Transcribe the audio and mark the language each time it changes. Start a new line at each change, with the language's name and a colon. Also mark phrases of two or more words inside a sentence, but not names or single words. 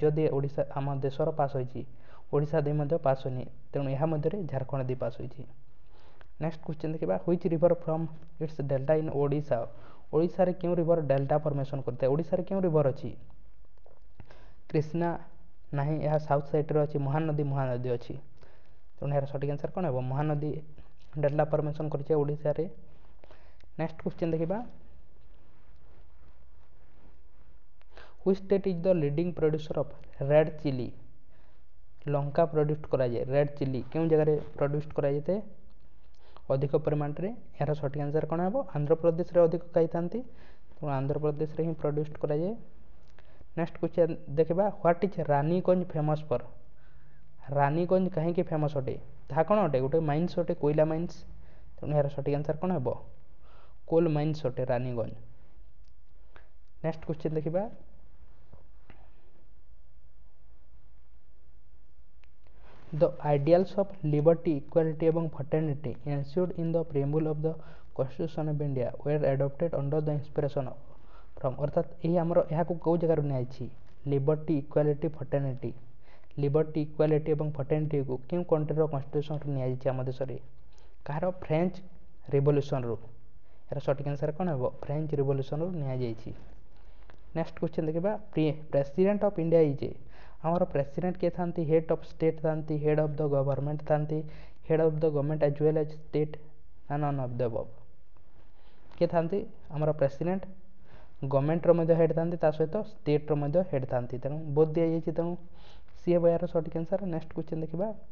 Odia: ଦେଇ ଓଡ଼ିଶା ଆମ ଦେଶର ପାସ୍ ହୋଇଛି ଓଡ଼ିଶା ଦେଇ ମଧ୍ୟ ପାସ୍ ହୋଇନି ତେଣୁ ଏହା ମଧ୍ୟରେ ଝାଡ଼ଖଣ୍ଡ ଦେଇ ପାସ୍ ହୋଇଛି
English: next question
Odia: ଦେଖିବା
English: which river from its delta in
Odia: ଓଡ଼ିଶା ଓଡ଼ିଶାରେ କେଉଁ
English: river delta formation
Odia: କରିଥାଏ ଓଡ଼ିଶାରେ କେଉଁ ରିଭର ଅଛି କ୍ରିଷ୍ଣା ନାହିଁ ଏହା
English: south side
Odia: ଅଛି ମହାନଦୀ ଅଛି ତେଣୁ ଏହାର ସଠିକ୍ ଆନ୍ସର୍ କ'ଣ ହେବ ମହାନଦୀ
English: delta formation
Odia: କରିছে ଓଡ଼ିଶାରେ
English: next question
Odia: ଦେଖିବା
English: which state is the leading producer of red chili
Odia: ଲଙ୍କା ପ୍ରଡ୍ୟୁସ୍ କରାଯାଏ
English: red chili
Odia: କେଉଁ ଜାଗାରେ ପ୍ରଡ୍ୟୁସ୍ କରାଯାଇଥାଏ ଅଧିକ ପରିମାଣରେ ଏହାର ସଠିକ୍ ଆନ୍ସର୍ କ'ଣ ହେବ ଆନ୍ଧ୍ରପ୍ରଦେଶରେ ଅଧିକ ଖାଇଥାନ୍ତି ତେଣୁ ଆନ୍ଧ୍ରପ୍ରଦେଶରେ ହିଁ ପ୍ରଡ୍ୟୁସ୍ କରାଯାଏ
English: next question
Odia: ଦେଖିବା
English: what is
Odia: ରାନୀଗଞ୍ଜ
English: famous for
Odia: ରାନୀଗଞ୍ଜ କାହିଁକି ଫେମସ୍ ଅଟେ ତାହା କ'ଣ ଅଟେ ଗୋଟେ ମାଇନ୍ସ ଅଟେ କୋଇଲା ମାଇନ୍ସ ତେଣୁ ଏହାର ସଠିକ୍ ଆନ୍ସର୍ କ'ଣ ହେବ
English: coal mines
Odia: ଅଟେ ରାନୀଗଞ୍ଜ
English: next question
Odia: ଦେଖିବା
English: The ideals of liberty, equality ଏବଂ fraternity enshrined in the preamble of the Constitution of India were adopted under the inspiration from
Odia: ଅର୍ଥାତ ଏହି ଆମର ଏହାକୁ କେଉଁ ଜାଗାରୁ ନିଆଯାଇଛି
English: liberty equality fraternity liberty equality
Odia: ଏବଂ ଫର୍ଟର୍ନିଟିକୁ କେଉଁ କଣ୍ଟ୍ରିର କନଷ୍ଟିଟ୍ୟୁସନରୁ ନିଆଯାଇଛି ଆମ ଦେଶରେ କାହାର
English: French revolution
Odia: ଏହାର ସଠିକ୍ ଆନ୍ସର୍ କ'ଣ ହେବ
English: French revolution
Odia: ନିଆଯାଇଛି
English: next question
Odia: ଦେଖିବା
English: president of India is
Odia: ଆମର ପ୍ରେସିଡେଣ୍ଟ କିଏ ଥାନ୍ତି
English: head of state
Odia: ଥାନ୍ତି
English: head of the government
Odia: ଥାନ୍ତି
English: head of the government as well as state
Odia: ନା
English: none of the above
Odia: କିଏ ଥାନ୍ତି ଆମର ପ୍ରେସିଡେଣ୍ଟ ଗଭର୍ଣ୍ଣମେଣ୍ଟର ମଧ୍ୟ ହେଡ୍ ଥାନ୍ତି ତା ସହିତ ଷ୍ଟେଟ୍ର ମଧ୍ୟ ହେଡ୍ ଥାନ୍ତି ତେଣୁ ବୋଥ୍ ଦିଆଯାଇଛି ତେଣୁ ସି ହେବ ଏହାର ସଠିକ୍
English: answer next question
Odia: ଦେଖିବା